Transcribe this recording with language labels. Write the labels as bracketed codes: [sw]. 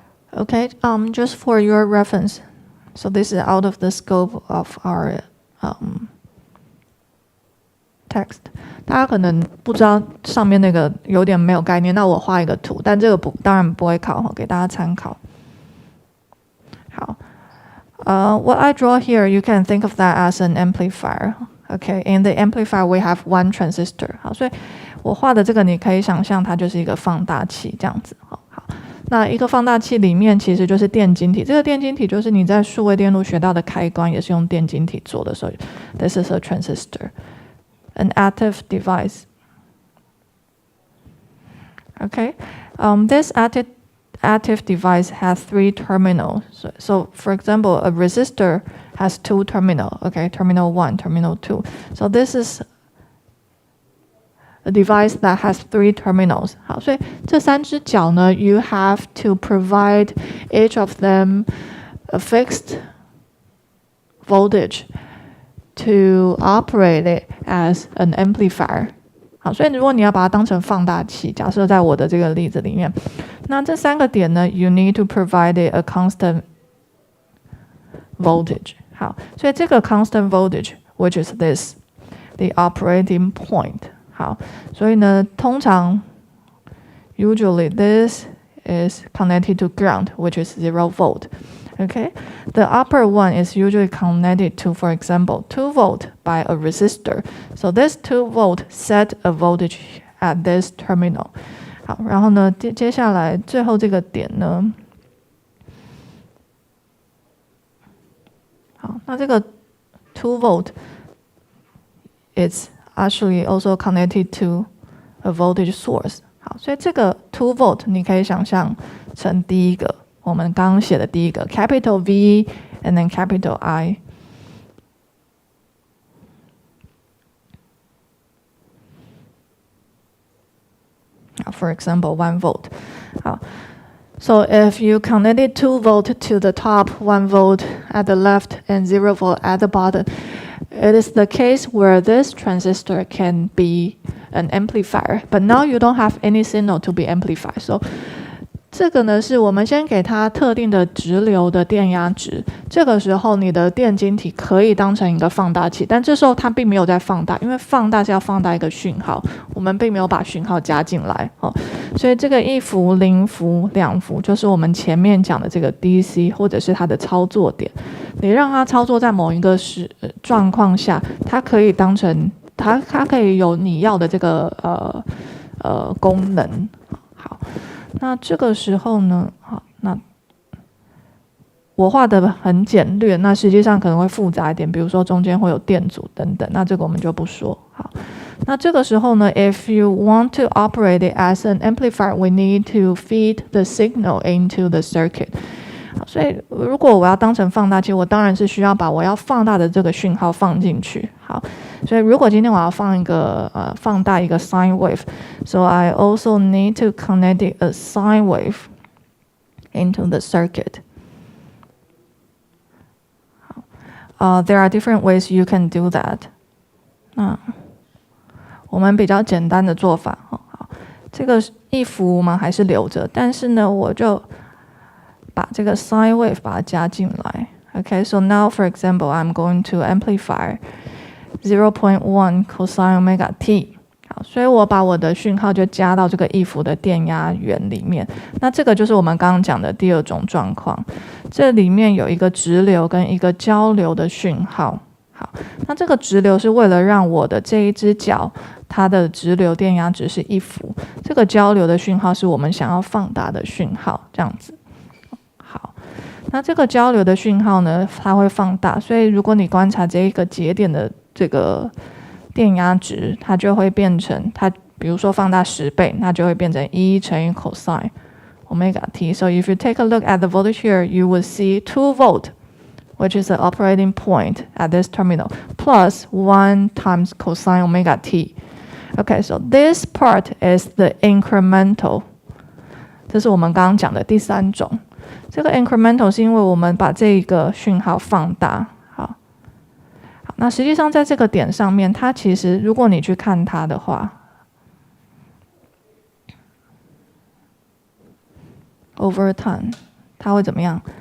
[en] Okay, just for your reference, so this is out of the scope of our text. [zh] 大家可能不知道上面那个有点没有概念，那我画一个图，但这个当然不会考，给大家参考。 [en] 好，what I draw here, you can think of that as an amplifier. Okay, in the amplifier we have one transistor. [zh] 好，所以我画的这个你可以想象它就是一个放大器这样子。好，那一个放大器里面其实就是电晶体，这个电晶体就是你在数位电路学到的开关，也是用电晶体做的，所以 [en] this is a transistor, an active device. Okay, this active device has 3 terminals. So for example, a resistor has 2 terminals. Okay, terminal 1, terminal 2. So this is a device that has 3 terminals. [zh] 好，所以这3只脚呢 [en] you have to provide each of them a fixed voltage to operate it as an amplifier. [zh] 好，所以如果你要把它当成放大器，假设在我的这个例子里面，那这3个点呢 [en] you need to provide it a constant voltage. [zh] 好，所以这个 [en] constant voltage, which is this, the operating point. [zh] 好，所以呢，通常 [en] usually this is connected to ground, which is 0 volt. Okay, the upper one is usually connected to, for example, 2 volt by a resistor. So this 2 volt set a voltage at this terminal. [zh] 好，然后呢，接下来最后这个点呢，好，那这个2 [en] volt is actually also connected to a voltage source. [zh] 好，所以这个2 volt 你可以想象成第一个。我们刚刚写的第一个 [en] capital V and then capital I. For example, 1 volt. 好 So if you connected 2 volt to the top, 1 volt at the left, and 0 volt at the bottom, it is the case where this transistor can be an amplifier. But now you don't have any signal to be amplified. [zh] So这个呢，是我们先给它特定的直流的电压值，这个时候你的电晶体可以当成一个放大器，但这时候它并没有在放大，因为放大是要放大一个讯号，我们并没有把讯号加进来，所以这个1伏、0伏、2伏就是我们前面讲的这个 DC 或者是它的操作点，你让它操作在某一个状况下，它可以当成它可以有你要的这个功能。好，那这个时候呢，好，那我画的很简略，那实际上可能会复杂一点，比如说中间会有电阻等等，那这个我们就不说。好，那这个时候呢 [en] ，if you want to operate it as an amplifier, we need to feed the signal into the circuit. [zh] 所以如果我要当成放大器，我当然是需要把我要放大的这个讯号放进去。好，所以如果今天我要放大一个 [en] sine wave, so I also need to connect a sine wave into the circuit. There are different ways you can do that. [zh] 那我们比较简单的做法，好，这个1伏我们还是留着，但是呢，我就把这个 sine wave 把它加进来。 [en] Okay, so now for example, I'm going to amplify 0.1 cosine omega t. [zh] 好，所以我把我的讯号就加到这个1伏的电压源里面。那这个就是我们刚刚讲的第二种状况，这里面有一个直流跟一个交流的讯号。好，那这个直流是为了让我的这一只脚它的直流电压值是1伏，这个交流的讯号是我们想要放大的讯号，这样子。好，那这个交流的讯号呢，它会放大，所以如果你观察这一个节点的这个电压值，它就会变成它，比如说放大10倍，那就会变成1乘以 cosine omega t. [en] So if you take a look at the voltage here, you will see 2 volt, which is the operating point at this terminal, plus 1 times cosine omega t. Okay, so this part is the incremental. [zh] 这是我们刚刚讲的第3种。这个 incremental 是因为我们把这个讯号放大。好，那实际上在这个点上面，它其实如果你去看它的话 ， [en] over time [zh] 它会怎么样？